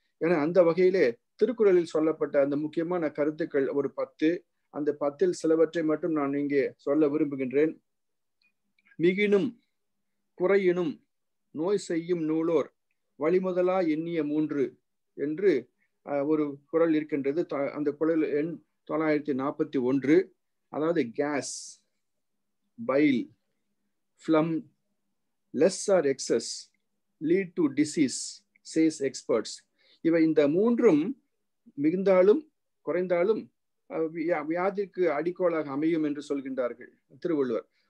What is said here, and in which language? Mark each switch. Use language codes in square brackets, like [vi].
[ta] என அந்த வகையிலே திருக்குறளில் சொல்லப்பட்ட அந்த முக்கியமான கருத்துக்கள் ஒரு 10, அந்த 10ல் சிலவற்றை மட்டும் நான் இங்கே சொல்ல விரும்புகின்றேன். மிகினும் குறையினும் நோய் செய்யும் நூலோர் வழிமுதலா எண்ணிய 3 என்று ஒரு குறள் இருக்கின்றது. அந்த குறள் எண் 941. அதாவது case, file, [en] phlegm, less or excess lead to disease, says experts. [ta] இவை இந்த 3ம் மிகுந்தாலும் குறைந்தாலும் வியாதிக்கு அடிக்கோலாக அமையும் என்று சொல்கின்றார்கள் திருவள்ளுவர்.